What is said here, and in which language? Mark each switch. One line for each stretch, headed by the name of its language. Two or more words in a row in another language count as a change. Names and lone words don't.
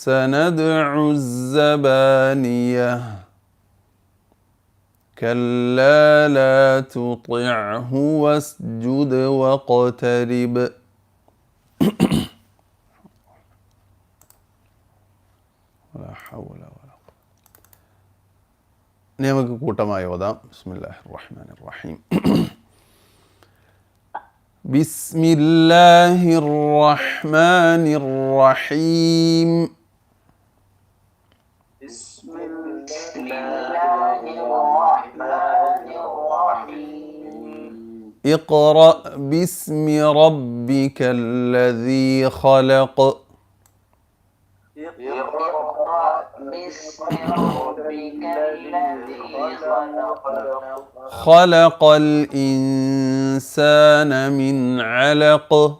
Arabic: سندع الزبانية كلا لا تطعه واسجد واقترب. ولا حول ولا قوة.
Malayalam: ഇനി നമുക്ക് കൂട്ടമായി ഓതാം.
Arabic: بسم الله الرحمن الرحيم. بسم الله الرحمن الرحيم. اقرأ باسم ربك الذي خلق. خلق الإنسان من علق.